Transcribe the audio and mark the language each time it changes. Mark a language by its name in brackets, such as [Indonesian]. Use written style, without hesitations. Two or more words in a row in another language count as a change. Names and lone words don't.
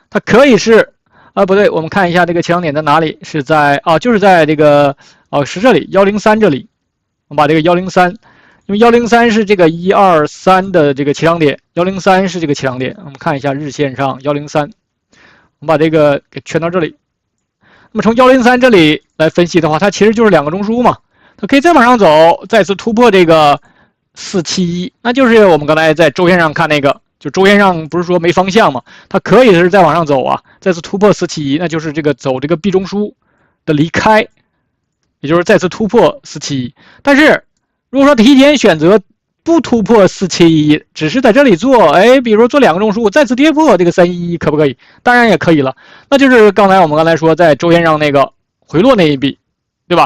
[Chinese] 它可以是不對，我們看一下這個起漲點在哪裡，是在就是在這個是這裡103這裡，我們把這個103。因為103是這個123的這個起漲點，103是這個起漲點。我們看一下日線上103，我們把這個給圈到這裡。那麼從103這裡來分析的話，它其實就是兩個中樞嘛，它可以再往上走，再次突破這個471，那就是我們剛才在周線上看那個，就周線上不是說沒方向嘛，它可以是再往上走啊，再次突破471，那就是這個走這個 B 中樞的離開，也就是再次突破471，但是。如果說提前選擇不突破471，只是在這裡做，比如說做兩個中樞，再次跌破這個311，可不可以？當然也可以了。那就是我們剛才說在周線上那個回落那一筆，對吧？